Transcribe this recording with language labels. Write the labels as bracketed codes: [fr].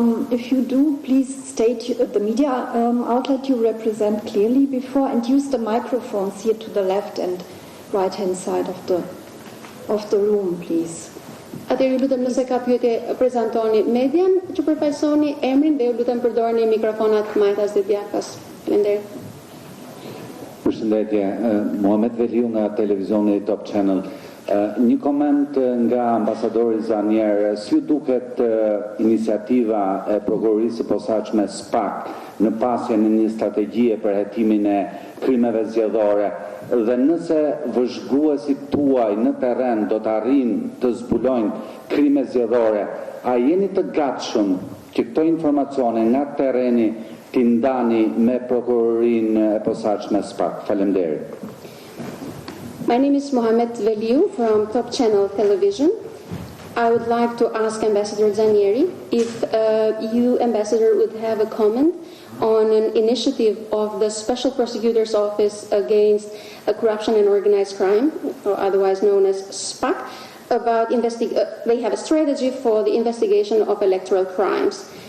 [en] If you do, please state the media outlet you represent clearly before, and use the microphones here to the left and right-hand side of the room, please. [sq] Atëherë ju lutem nëse ka pyetje prezantoni median që përfaqësoni emrin dhe ju lutem përdorni mikrofonat majtas dhe djathtas. Faleminderit. Përshëndetje, Muhamet Veliu nga televizioni Top Channel. Një koment nga ambasadori Zanier, si ju duket iniciativa e prokurorisë së posaçme SPAK në pasjen e një strategjie për hetimin e krimeve zgjedhore, dhe nëse vëzhguesit tuaj në terren do të arrijnë të zbulojnë krime zgjedhore, a jeni të gatshëm që këto informacione nga terreni t'i ndani me prokurorinë e posaçme SPAK? Faleminderit. [en] My name is Mohamed Veliu from Top Channel Television. I would like to ask Ambassador Zanieri if you, Ambassador, would have a comment on an initiative of the Special Prosecutor's Office against Corruption and Organized Crime, or otherwise known as SPAC, about they have a strategy for the investigation of electoral crimes.